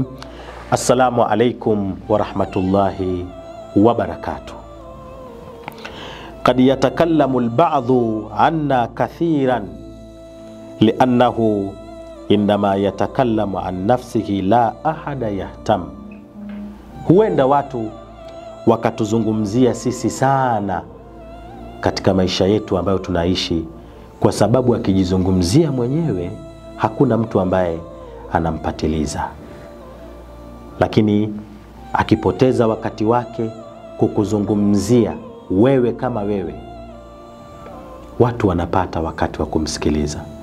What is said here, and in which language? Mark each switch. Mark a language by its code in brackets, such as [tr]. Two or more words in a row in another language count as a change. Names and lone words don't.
[ar] السلام عليكم ورحمة الله وبركاته. قد يتكلم البعض عنا كثيرا لأنه إنما يتكلم عن نفسه لا أحد يهتم. [sw] Huenda watu wakatuzungumzia sisi sana katika maisha yetu ambayo tunaishi, kwa sababu akijizungumzia mwenyewe hakuna mtu ambaye anampatiliza. Lakini akipoteza wakati wake kukuzungumzia wewe kama wewe, watu wanapata wakati wa kumsikiliza.